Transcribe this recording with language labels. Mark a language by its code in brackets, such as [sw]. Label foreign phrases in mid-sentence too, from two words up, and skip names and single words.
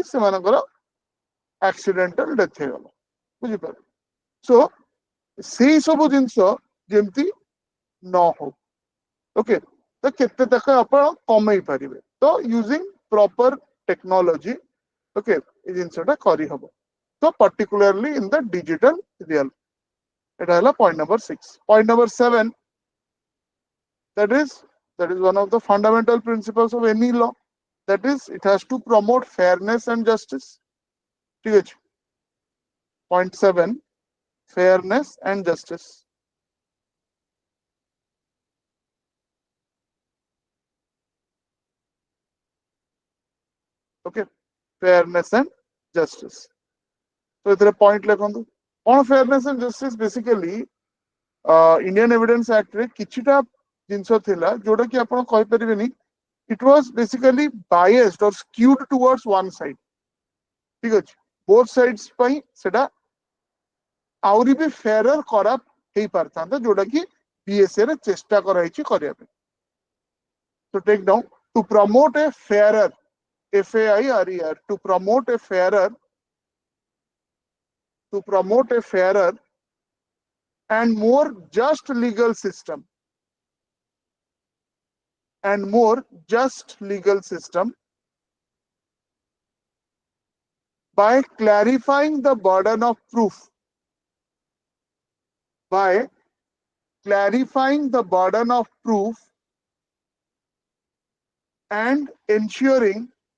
[or] ସେମାନଙ୍କର [en] accidental death [or] ହେଇଗଲା ବୁଝିପାରିଲେ ସୋ ସେଇ ସବୁ ଜିନିଷ ଯେମିତି ନ ହଉ ଓକେ ତ କେତେ ତାକୁ ଆପଣ କମେଇ ପାରିବେ ତ [en] using proper technology [or] ଓକେ ଏ ଜିନିଷଟା କରିହବ ତ [en] particularly in the digital realm [bn] এটা হলো [en] point number 6 point number 7 that is one of the fundamental principles of any law that is it has to promote fairness and justice [bn] ঠিক আছে [en] point 7 fairness and justice okay fairness and justice so [or] ଏଥିରେ point ଲେଖନ୍ତୁ କଣ [en] fairness and justice basically Indian Evidence Act [or] ରେ କିଛିଟା ଜିନିଷ ଥିଲା ଯୋଉଟା କି ଆପଣ କହିପାରିବେନି [en] it was basically biased or skewed towards one side [or] ଠିକ ଅଛି [en] both sides [or] ପାଇଁ ସେଟା ଆହୁରି ବି fairer କରା ହେଇପାରିଥାନ୍ତା ଯୋଉଟା କି BSA ରେ ଚେଷ୍ଟା କରାଯାଇଛି କରିବା ପାଇଁ [en] so take down to promote a fairer FAIRER to promote a fairer and more just legal system by clarifying the burden of proof and ensuring